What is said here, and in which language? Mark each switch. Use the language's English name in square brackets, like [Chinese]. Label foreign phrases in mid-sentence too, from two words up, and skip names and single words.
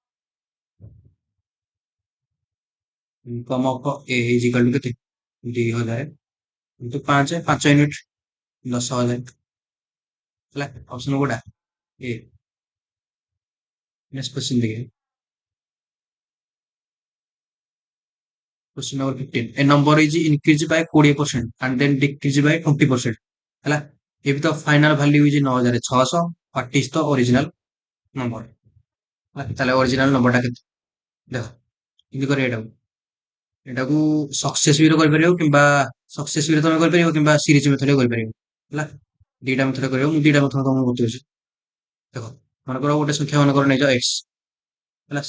[English] income of A is equal to କେତେ? [Odia] 2000 ଇଣ୍ଟୁ 5 ୟୁନିଟ୍ 10,000 ହେଲା। ଅପସନ କୋଉଟା? ଏ। [English] next question ଦେଖିବା। Question number 15. A number is increased by 20% and then decreased by 20% ହେଲା। if the final value is 9600, what is the original number ହେଲା। [Odia] ତାହେଲେ [English] original number [Odia] ଟା କେତେ? ଦେଖ ଏମିତି କରିବା। ଏଟାକୁ ସକ୍ସେସିଭରେ କରିପାରିବ, କିମ୍ବା ସକ୍ସେସିଭରେ ତମେ କରିପାରିବ, କିମ୍ବା ସିରିଜ ମେଥଡରେ କରିପାରିବ ହେଲା। ଦିଟା ମେଥଡରେ କରିବ। ମୁଁ ଦିଟା ମେଥଡ ତମକୁ ବତଉଛି। ଦେଖ ମନେକର ଗୋଟେ ସଂଖ୍ୟା ମନେକର ନେଇଯାଅ x ହେଲା।